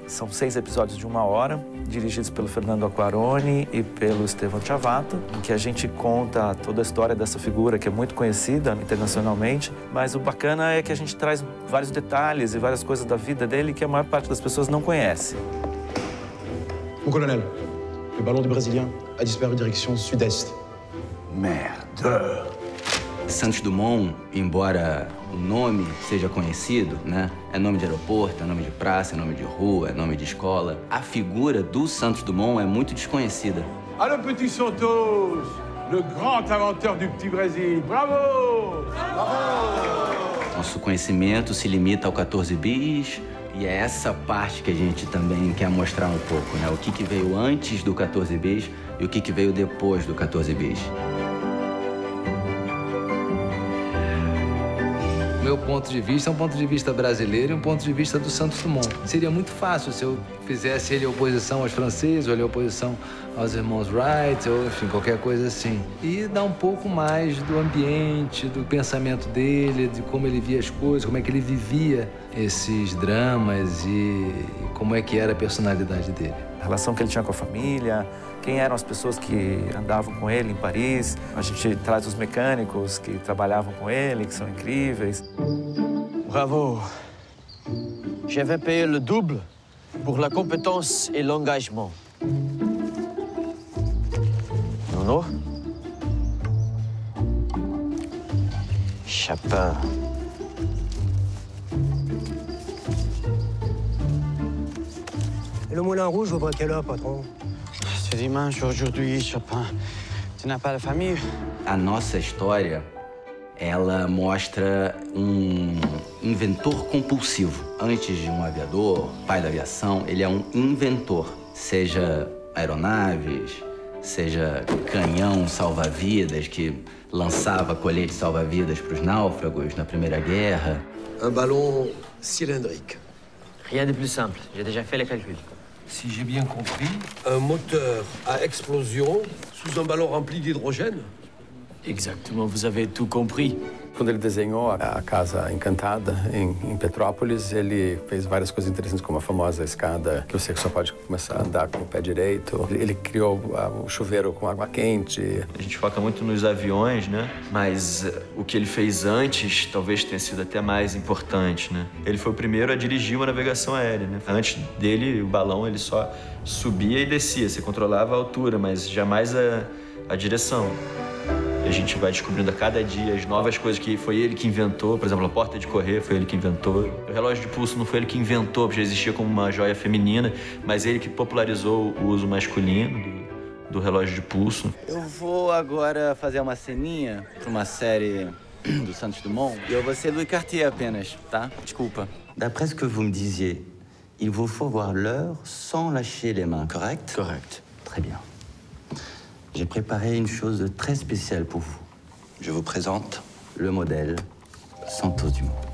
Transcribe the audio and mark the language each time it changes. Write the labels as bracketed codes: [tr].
[pt] São 6 episódios de 1 hora, dirigidos pelo Fernando Aquarone e pelo Estevão Chavato, em que a gente conta toda a história dessa figura que é muito conhecida internacionalmente, mas o bacana é que a gente traz vários detalhes e várias coisas da vida dele que a maior parte das pessoas não conhece. [fr] Mon colonel, le ballon du Brésilien a disparu direction sud-est. [pt] Merda! Santos Dumont, embora o nome seja conhecido, né? É nome de aeroporto, é nome de praça, é nome de rua, é nome de escola. A figura do Santos Dumont é muito desconhecida. [fr] Alô, Petit Santos, le grand inventeur du Petit Brésil. Bravo! Bravo! [pt] Nosso conhecimento se limita ao 14 bis, e é essa parte que a gente também quer mostrar um pouco, né? O que veio antes do 14 bis e o que veio depois do 14 bis. Meu ponto de vista é um ponto de vista brasileiro e um ponto de vista do Santos Dumont. Seria muito fácil se eu fizesse ele oposição aos franceses, ou ele oposição aos irmãos Wright, ou enfim, qualquer coisa assim. E dar um pouco mais do ambiente, do pensamento dele, de como ele via as coisas, como é que ele vivia esses dramas e como é que era a personalidade dele. A relação que ele tinha com a família, quem eram as pessoas que andavam com ele em Paris. A gente traz os mecânicos que trabalhavam com ele, que são incríveis. Bravo. [fr] Je vais payer le double pour la compétence et l'engagement. Nono? Chapin. Et le Moulin Rouge ouvre à quelle heure, patron? C'est dimanche aujourd'hui, Chapin. Tu n'as pas de famille? [pt] A nossa história, ela mostra um inventor compulsivo. Antes de um aviador, pai da aviação, ele é um inventor. Seja aeronaves, seja canhão salva-vidas, que lançava colete salva-vidas para os náufragos na Primeira Guerra. [fr] Un ballon cylindrique. Rien de plus simple. J'ai déjà fait les calculs. Si j'ai bien compris, un moteur à explosion sous un ballon rempli d'hydrogène? Exactement, vous avez tout compris. [pt] Quando ele desenhou a Casa Encantada em Petrópolis, ele fez várias coisas interessantes, como a famosa escada que você só pode começar a andar com o pé direito. Ele criou o chuveiro com água quente. A gente foca muito nos aviões, né? Mas o que ele fez antes talvez tenha sido até mais importante, né? Ele foi o primeiro a dirigir uma navegação aérea, né? Antes dele, o balão ele só subia e descia. Você controlava a altura, mas jamais a direção. A gente vai descobrindo a cada dia as novas coisas que foi ele que inventou. Por exemplo, a porta de correr foi ele que inventou. O relógio de pulso não foi ele que inventou, porque já existia como uma joia feminina, mas ele que popularizou o uso masculino do relógio de pulso. Eu vou agora fazer uma ceninha para uma série do Santos Dumont. E eu vou ser Louis Cartier apenas, tá? Desculpa. [fr] D'après ce que vous me disiez, il vous faut voir l'heure sans lâcher les mains, correct? Correct. Très bien. J'ai préparé une chose très spéciale pour vous. Je vous présente le modèle Santos Dumont.